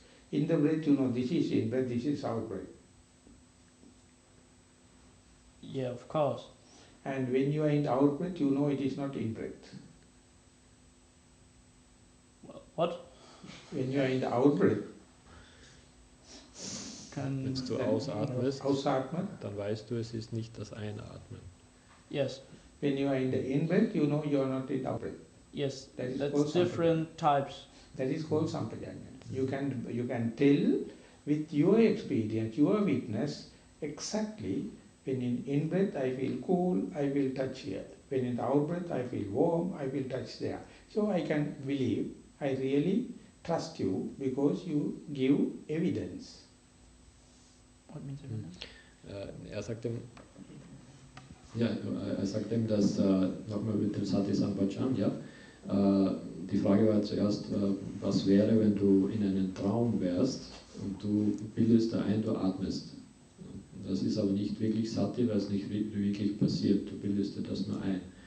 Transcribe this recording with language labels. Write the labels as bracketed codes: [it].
[en] In the breath, this is in breath, this is out breath. Yeah, of course. And when you are in the out breath, it is not in breath. What? When you are in the out breath, [de] wenn du ausatmest, dann weißt du, es ist nicht das Einatmen. [en] Yes. When you are in the in breath, you are not in the out breath. Yes, that's different types. That is called sampajanya. You can tell with your experience, your witness, exactly when in breath I feel cool, I will touch here. When in the out breath I feel warm, I will touch there. So I can believe, I really trust you because you give evidence. What means evidence? [de] Er sagt ihm, dass, nochmal mit dem Sati Sampajanya, die Frage war zuerst, was wäre, wenn du in einem Traum wärst und du bildest da ein, du atmest. Das ist aber nicht wirklich Sati, weil es nicht wirklich passiert, du bildest dir das nur ein.